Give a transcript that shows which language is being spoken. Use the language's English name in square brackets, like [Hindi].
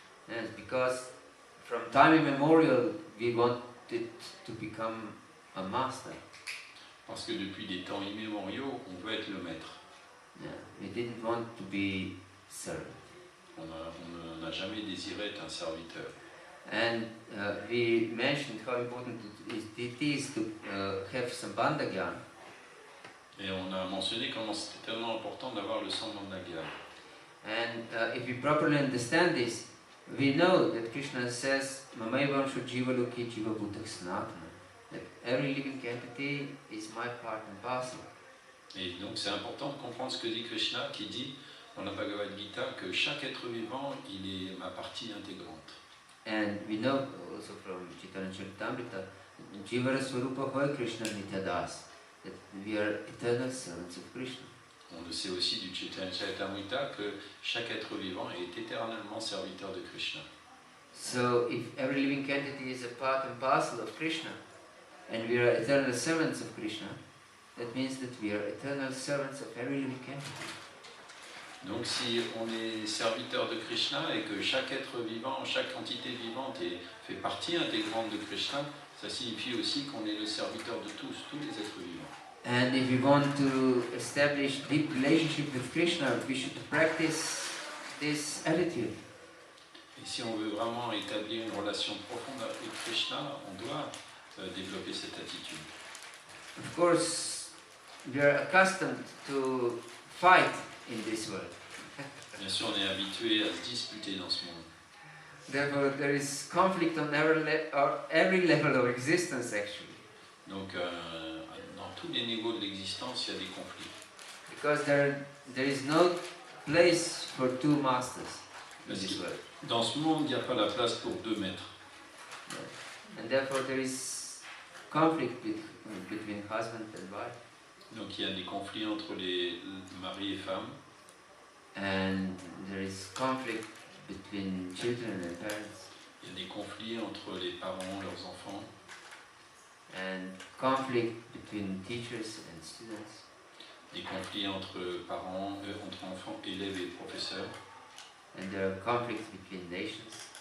[English] Yes, because from time immemorial, we wanted to become a master. [French] Parce que depuis des temps immémoriaux, on veut être le maître. [English] Yeah, we didn't want to be servant. [French] On n'a jamais désiré être un serviteur. [English] And we mentioned how important it is to have Sambandha Gyan. [French] Et on a mentionné comment c'était tellement important d'avoir le Sambandha Gyan. [English] And if we properly understand this, we know that Krishna says, [Sanskrit] Mamayvanshu Jiva Loki Jiva Bhutak Sanatana. [English] That every living entity is my part and parcel. [French] Et donc c'est important de comprendre ce que dit Krishna, qui dit dans la Bhagavad Gita que chaque être vivant, il est ma partie intégrante. [English] And we know also from Chaitanya Charitamrita, [Bangla] Jivara Swarupa Hoy Krishna Nityadas, [English] that we are eternal servants of Krishna. [French] On le sait aussi du Chaitanya Charitamrita que chaque être vivant est éternellement serviteur de Krishna. [English] So if every living entity is a part and parcel of Krishna, and we are eternal servants of Krishna, that means that we are eternal servants of every living entity. [French] Donc si on est serviteur de Krishna et que chaque être vivant, chaque entité vivante fait partie intégrante de Krishna, ça signifie aussi qu'on est le serviteur de tous les êtres vivants. [English] And if we want to establish deep relationship with Krishna, we should practice this attitude. [French] Et si on veut vraiment établir une relation profonde avec Krishna, on doit développer cette attitude. [English] Of course, we are accustomed to fight in this world. [French] Bien sûr, on est habitué à se disputer dans ce monde. [English] Therefore, there is conflict on every level of existence, actually. [French] Donc, dans tous les niveaux de l'existence, il y a des conflits. [English] Because there is no place for two masters in this world. [French] Dans ce monde, il n'y a pas la place pour deux maîtres. [English] And therefore, there is conflict between husband and wife. [French] Donc, il y a des conflits entre les maris et femmes. [English] And there is conflict between children and parents. [French] Il y a des conflits entre les parents et leurs enfants. [English] And conflict between teachers and students. [French] Des conflits entre parents, entre enfants, élèves et professeurs. [English] And there are conflicts between nations.